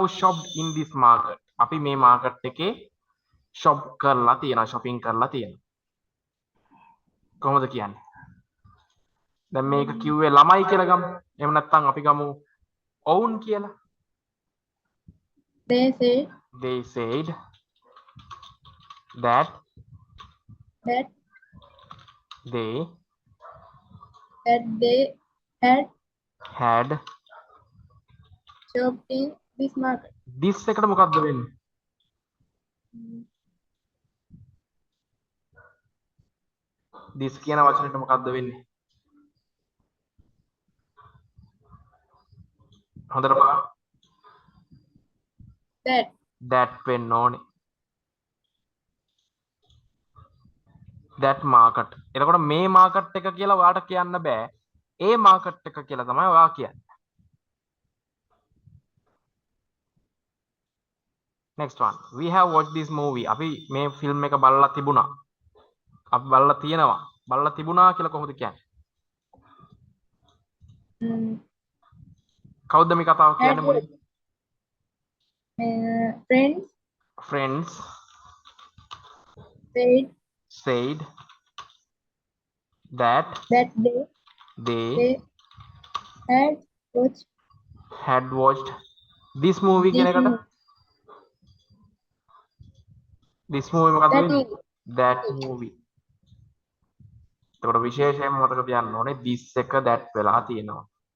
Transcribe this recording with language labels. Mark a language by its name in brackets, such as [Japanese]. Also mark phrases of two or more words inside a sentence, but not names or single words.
[English] shopped in this market [Sinhala] අපි මේ මාකට් එකේ shop කරලා තියෙනවා shopping කරලා තියෙනවා කොහොමද කියන්නේ දැන් මේක කිව්වේ ළමයි කියලා ගමු එහෙම නැත්නම් අපි ගමු ඔවුන් කියලා [English] they said that they had shopped in this market. [Sinhala] this එකට මොකක්ද වෙන්නේ this කියන වචනෙට මොකක්ද වෙන්නේ හොඳට බලන්න that වෙන්න ඕනේ [English] that market [Sinhala] එතකොට මේ මාකට් එක කියලා ඔයාලට කියන්න බෑ ඒ මාකට් එක කියලා තමයි ඔයා කියන්නේ [English] next one we have watched this movie [Sinhala] අපි මේ ෆිල්ම් එක බලලා තිබුණා අපි බලලා තියෙනවා බලලා තිබුණා කියලා කොහොමද කියන්නේ කවුද මේ කතාව කියන්නේ මුලින් [English] friends said that they had watched this movie [Sinhala] කියන එකට [English] this movie [Sinhala] මොකක්ද වෙන්නේ [English] that movie [Sinhala] එතකොට විශේෂයෙන්ම මතක තියාගන්න ඕනේ this එක that වෙලා තියෙනවා